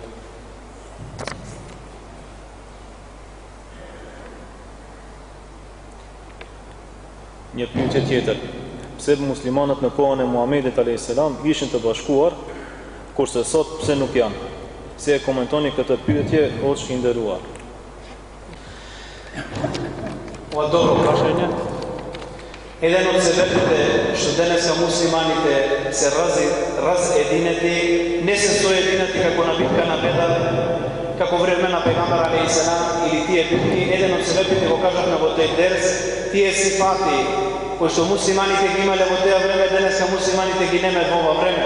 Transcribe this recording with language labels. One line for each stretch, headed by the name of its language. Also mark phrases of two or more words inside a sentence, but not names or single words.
Albanian: Një pyetje tjetër: pse muslimanët në kohën e Muhamedit a.s. ishin të bashkuar, kurse sot pse nuk janë? Si e komentoni këtë pyetje, o i nderuar?
Macedonian: Ова добро прашање.
Bosnian: Jedan od
Macedonian: себепите што денеска муслиманите се разединети, не се соединети како на битка на Бедар, како време на пегамбар алейхиссалам или тие битки, еден од себепите го кажавме во тој дерс, тие сифати кои што муслиманите ги имале во тоа време, денеска муслиманите ги немаат во ова време.